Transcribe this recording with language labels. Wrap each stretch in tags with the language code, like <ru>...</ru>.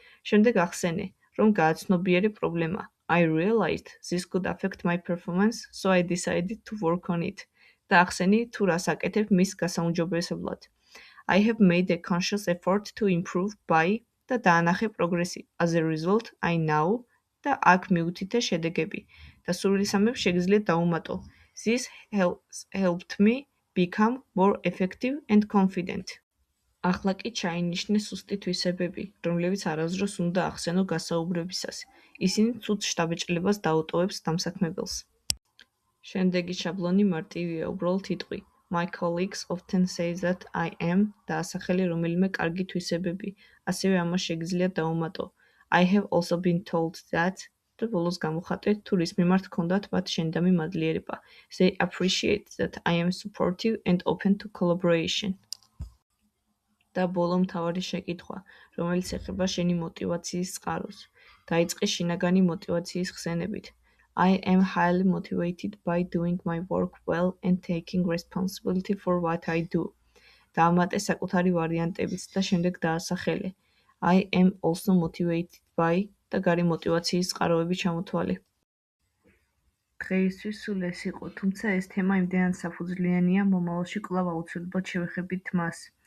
<ka>შემდეგ ახსენე, რომ გააცნობიერე პრობლემა.</ka> <en>I realized this could affect my performance, so I decided to work on it.</en> <ka>და ახსენი თუ რას აკეთებ მის გასაუმჯობესებლად.</ka> <en>I have made a conscious effort to improve by</en> <ka>და დაანახე პროგრესი.</ka> <en>As a result, I now</en> <ka>და აქ მიუთითე შედეგები და სულისამებრ შეგიძლიათ დაუმატო.</ka> <en>This helped me become more effective and confident.</en> <ka>ახლა კი ჩაინიშნე სუსტი თვისებები, რომლებიც არასდროს უნდა ახსენო გასაუბრებისას. ისინი ცუდ შთაბეჭდილებას დაუტოვებს დამსაქმებელს. შემდეგი შაბლონი მარტივია, უბრალოდ იტყვი.</ka> <en>My colleagues often say that I am</en> <ka>და ასახელი რომელიმე კარგი თვისებები. ასევე ამას შეგიძლიათ დაუმატო.</ka> <en>I have also been told that</en> <ka>და ბოლოს გამოხატეთ თუ რის მიმართ ჰქონდათ მათ შენდამი მადლიერება.</ka> <en>They appreciate that I am supportive and open to collaboration.</en> <ka>და ბოლო მთავარი შეკითხვა, რომელიც ეხება შენი მოტივაციის წყაროს. დაიწყე შინაგანი მოტივაციის ხსენებით.</ka> <en>I am highly motivated by doing my work well and taking responsibility for what I do.</en> <ka>დაამატე საკუთარი ვარიანტებიც და შემდეგ დაასახელე.</ka> <en>I am also motivated by</en> <ka>და გარე მოტივაციის წყაროები ჩამოთვალე. დღეისთვის სულ ეს იყო, თუმცა ეს თემა იმდენად საფუძვლიანია, მომავალში კვლავ აუცილებლად შევეხებით მას.</ka>